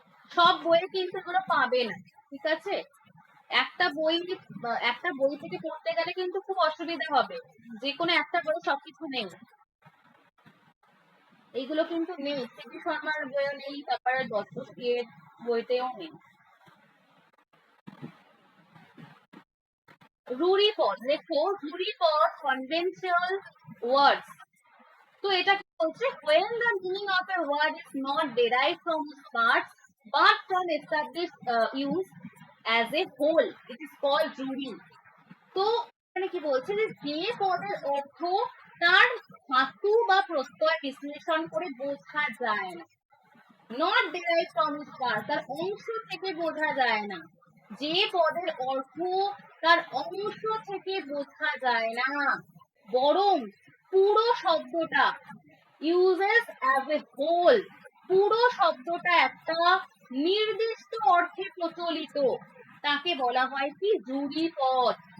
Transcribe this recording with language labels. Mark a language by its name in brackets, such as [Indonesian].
[Bangla] সব বইয়ে কিন্তু এগুলো পাবে না, ঠিক আছে? একটা বই থেকে পড়তে গেলে কিন্তু খুব অসুবিধা হবে, যে কোনো একটা বই সবকিছু নেই, এইগুলো কিন্তু নেই, সিবি শর্মার বইও নেই, তারপরে দত্তকের বইতেও নেই। রুরি পদ, লেখো রুরি পদ [English] Conventional words. [Bangla] তো এটা কি বলছে, [English] when the meaning of a word is not derived from its parts but from established use as a whole, it is called ruri. [Bangla] তো এখানে কি বলছে, যে পদের অর্থ তার ধাতু বা প্রত্যয় বিশ্লেষণ করে বোঝা যায় না, [English] not derive from its part, [Bangla] তার অংশ থেকে বোঝা যায় না, যে পদের অর্থ তার অংশ থেকে বোঝা যায় না, বরং পুরো শব্দটা, [English] uses as a whole, [Bangla] পুরো শব্দটা একটা নির্দিষ্ট অর্থে প্রচলিত, তাকে বলা হয় কি জুড়ি পদ।